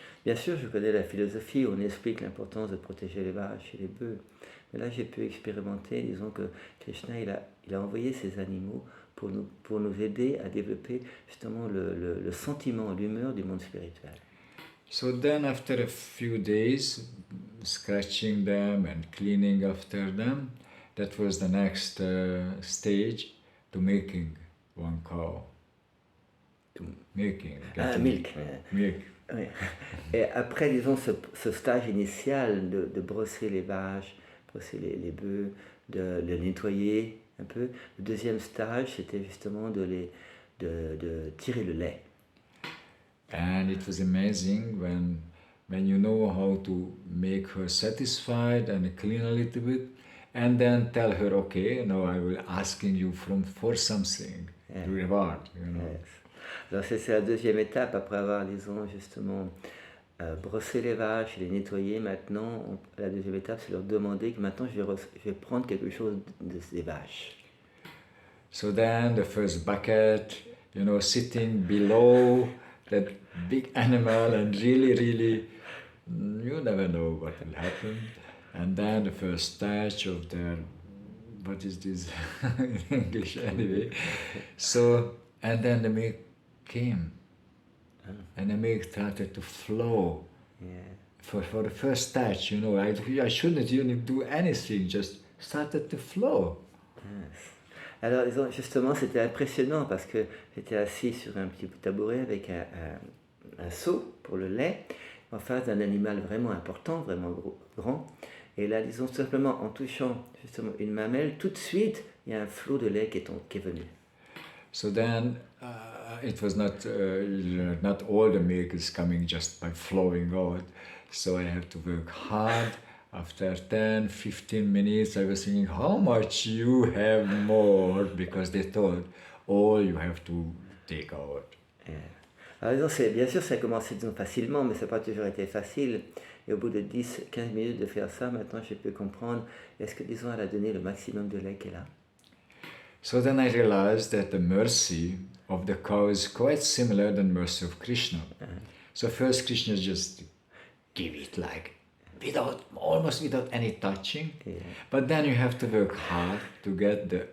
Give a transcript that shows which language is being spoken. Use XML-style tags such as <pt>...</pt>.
<fr>Bien sûr, je connais la philosophie où on explique l'importance de protéger les vaches et les bœufs. Mais là, j'ai pu expérimenter, disons que Krishna, il a envoyé ces animaux pour nous aider à développer justement le sentiment, l'humeur du monde spirituel.</fr> <en>So then after a few days, scratching them and cleaning after them, that was the next stage to making one cow. Making. Milk. Milk.</en> <fr>Oui. Et après, disons, ce stage initial de brosser les vaches, brosser les bœufs, de les nettoyer un peu, le deuxième stage, c'était justement de tirer le lait.</fr> <en>And it was amazing when you know how to make her satisfied and clean a little bit, and then tell her, okay, now I will asking you for something, to reward, Yes.</en> <fr>Alors c'est la deuxième étape, après avoir, disons, justement brosser les vaches et les nettoyer. Maintenant, la deuxième étape, c'est leur demander que maintenant je vais prendre quelque chose des vaches.</fr> <en>So then the first bucket, sitting below that big animal, and really, you never know what will happen. And then the first stage of their, what is this in English anyway? So, and then the milk came. And the milk started to flow. Yeah. For the first stage, I shouldn't even do anything, just started to flow. Yes.</en> <fr>Alors, disons, justement, c'était impressionnant parce que j'étais assis sur un petit tabouret avec un seau pour le lait, en face d'un animal vraiment important, vraiment grand. Et là, disons, simplement en touchant justement une mamelle, tout de suite, il y a un flot de lait qui est venu.</fr> <en>So then it was not all the milk is coming just by flowing out. So I have to work hard. After 10, 15 minutes, I was thinking, how much you have more? Because they told, all you have to take out. Yeah.</en> <fr>Alors, disons, bien sûr, ça a commencé facilement, mais ça n'a pas toujours été facile. Et au bout de 10-15 minutes de faire ça, maintenant, j'ai pu comprendre, est-ce que, disons, elle a donné le maximum de lait qu'elle a?</fr> <en>So then I realized that the mercy of the cow is quite similar than mercy of Krishna. So first Krishna just give it like almost without any touching, but then you have to work hard to get</en>